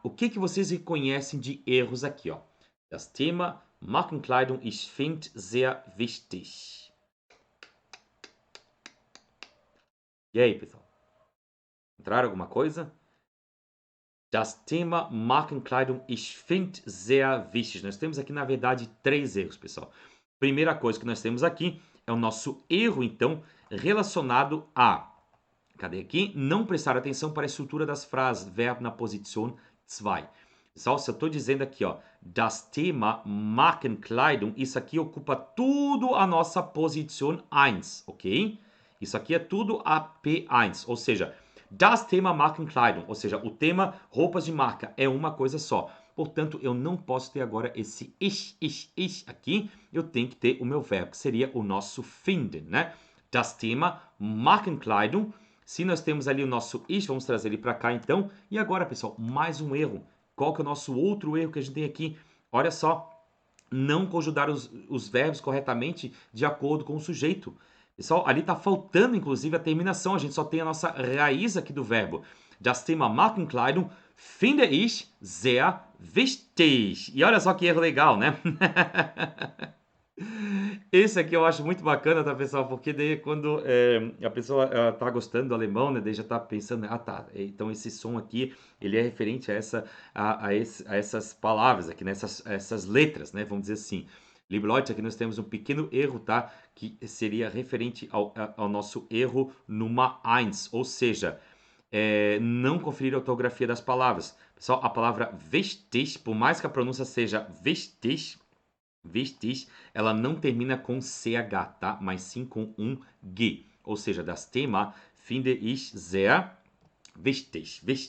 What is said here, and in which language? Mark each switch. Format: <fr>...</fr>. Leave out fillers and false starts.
<pt>O que vocês reconhecem de erros aqui, ó?</pt> <de>Das Thema Markenkleidung, ich finde sehr wichtig.</de> <pt>E aí, pessoal? Encontraram alguma coisa?</pt> <de>Das Thema Markenkleidung, ich finde sehr wichtig.</de> <pt>Nós temos aqui, na verdade, 3 erros, pessoal. Primeira coisa que nós temos aqui é o nosso erro, então, relacionado a... Cadê aqui? Não prestar atenção para a estrutura das frases, verbo na posição 2. Pessoal, se eu estou dizendo aqui, ó, das Thema Markenkleidung, isso aqui ocupa tudo a nossa posição 1, ok? Isso aqui é tudo a P1, ou seja, das Thema Markenkleidung, ou seja, o tema roupas de marca é uma coisa só. Portanto, eu não posso ter agora esse ich aqui, eu tenho que ter o meu verbo, que seria o nosso finden, né?</pt> <de>Das Thema Markenkleidung.</de> <pt>Se nós temos ali o nosso ich, vamos trazer ele para cá então. E agora, pessoal, mais um erro. Qual que é o nosso outro erro que a gente tem aqui? Olha só, não conjugar os verbos corretamente de acordo com o sujeito. Pessoal, ali está faltando, inclusive, a terminação. A gente só tem a nossa raiz aqui do verbo.</pt> <de>Das Thema Markenkleidung finde ich sehr wichtig.</de> <pt>E olha só que erro legal, né? Esse aqui eu acho muito bacana, tá, pessoal? Porque daí quando a pessoa tá gostando do alemão, né? Daí já tá pensando, ah, tá, então esse som aqui, ele é referente a essas palavras aqui, né? Essas letras, né? Vamos dizer assim. Liebe Leute, aqui nós temos um pequeno erro, tá? Que seria referente ao nosso erro número 1, ou seja, não conferir a ortografia das palavras. Pessoal, a palavra vestig, por mais que a pronúncia seja vestig, ela não termina com CH, tá? Mas sim com um G.</pt> <de>Ou seja, das Thema finde ich sehr wichtig.</de>